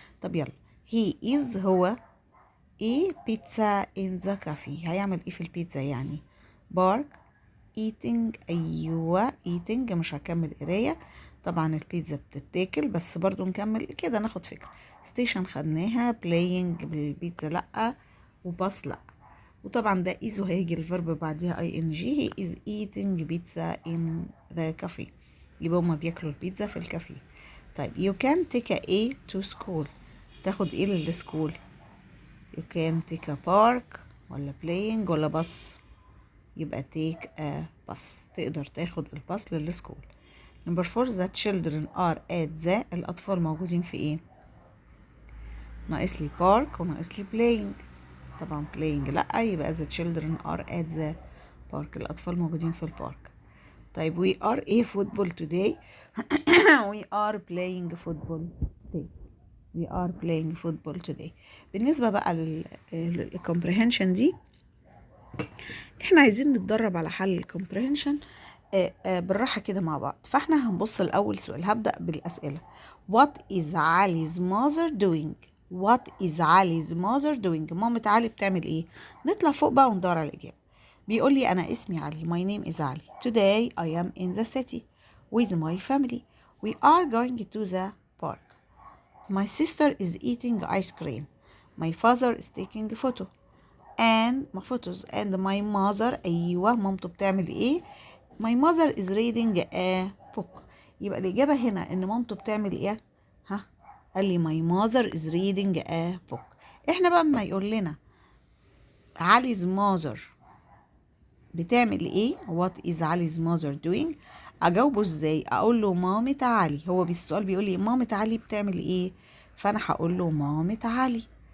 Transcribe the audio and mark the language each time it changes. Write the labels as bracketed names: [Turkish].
[Arabic] طب يلا he is هو ايه بيتزا [English] in the cafe، [Arabic] هيعمل ايه في البيتزا يعني؟ بارك eating، ايوه eating، مش هكمل قرايه، طبعا البيتزا بتتاكل بس برضو نكمل كده ناخد فكره. ستيشن خدناها، playing بالبيتزا لا، وباص لا، وطبعا ده is وهيجي الفيرب بعديها اي ان جي. [English] he is eating pizza in the cafe، [Arabic] يبقى هما بياكلوا البيتزا في الكافيه. [English] طيب you can take a to school، تاخد ايه للسكول؟ you can take a park ولا playing ولا bus؟ يبقى take a bus، [Arabic] تقدر تاخد الباص للسكول. [English] number 4 the children are at the، الأطفال موجودين في ايه؟ ناقص لي park وناقص لي playing، طبعا playing لأ، يبقى the children are at the park، [Arabic] الأطفال موجودين في البارك. [English] طيب we are a football today we are playing football today. we are playing football today. [Arabic] بالنسبة بقى للcomprehension دي، احنا عايزين نتدرب على حل الكومبريهنشن بالراحة كده مع بعض. فاحنا هنبص لأول سؤال، هبدأ بالأسئلة. [English] What is Ali's mother doing؟ What is Ali's mother doing؟ [Arabic] مامة علي بتعمل ايه؟ نطلع فوق بقى وندور على الإجابة. بيقول لي أنا اسمي علي، [English] my name is [Arabic] علي. [English] Today I am in the city with my family. We are going to the park. My sister is eating ice cream. My father is taking a photo. and my photos and my mother، [Arabic] ايوه مامته بتعمل ايه؟ [English] my mother is reading a book. [Arabic] يبقى الإجابة هنا ان مامته بتعمل ايه؟ قال لي [English] my mother is reading a book. [Arabic] احنا بقى اما يقول لنا علي's mother بتعمل ايه؟ what is علي's mother doing؟ اجاوبه ازاي؟ اقول له مامة علي، هو بالسؤال بيقول لي مامة علي بتعمل ايه؟ فانا هقول له مامة علي.